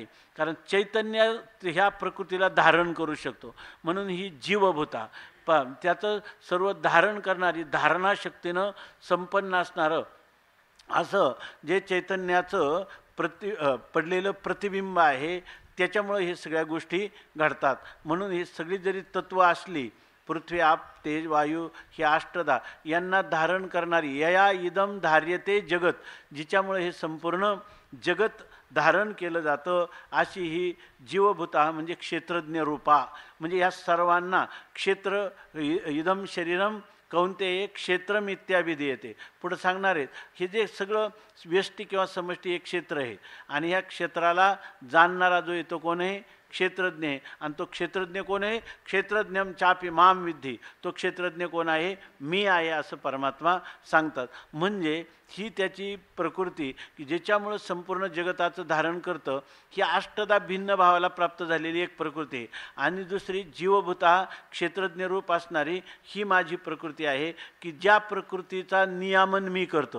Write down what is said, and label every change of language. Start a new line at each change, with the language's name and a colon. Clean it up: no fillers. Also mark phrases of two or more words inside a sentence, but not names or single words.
Marathi: कारण चैतन्य ह्या प्रकृतीला धारण करू शकतो, म्हणून ही जीवभूता त्याचं सर्व धारण करणारी, धारणाशक्तीनं संपन्न असणारं असं जे चैतन्याचं पडलेलं प्रतिबिंब आहे, त्याच्यामुळं हे सगळ्या गोष्टी घडतात. म्हणून ही सगळी जरी तत्त्व असली, पृथ्वी आप तेज वायू ही अष्टधा यांना धारण करणारी
Sanskrit: यया इदम धार्यते जगत,
Marathi: जिच्यामुळे हे संपूर्ण जगत धारण केलं जातं, अशी ही जीवभूता म्हणजे क्षेत्रज्ञ रूपा. म्हणजे या सर्वांना
Sanskrit: क्षेत्र इदम शरीरम कौंतेय क्षेत्रम इत्याभिधीयते.
Marathi: पुढं सांगणार आहेत हे जे सगळं व्यष्टी किंवा समष्टी एक क्षेत्र आहे, आणि ह्या क्षेत्राला जाणणारा जो येतो कोण आहे, क्षेत्रज्ञ आहे. आणि तो क्षेत्रज्ञ कोण आहे,
Sanskrit: क्षेत्रज्ञम चापी माम विद्धी,
Marathi: तो क्षेत्रज्ञ कोण आहे, मी आहे असं परमात्मा सांगतात. म्हणजे ही त्याची प्रकृती की ज्याच्यामुळं संपूर्ण जगताचं धारण करतं, ही अष्टदा भिन्न भावाला प्राप्त झालेली एक प्रकृती आहे. आणि दुसरी जीवभूता क्षेत्रज्ञ रूप असणारी ही माझी प्रकृती आहे, की ज्या प्रकृतीचा नियामन मी करतो.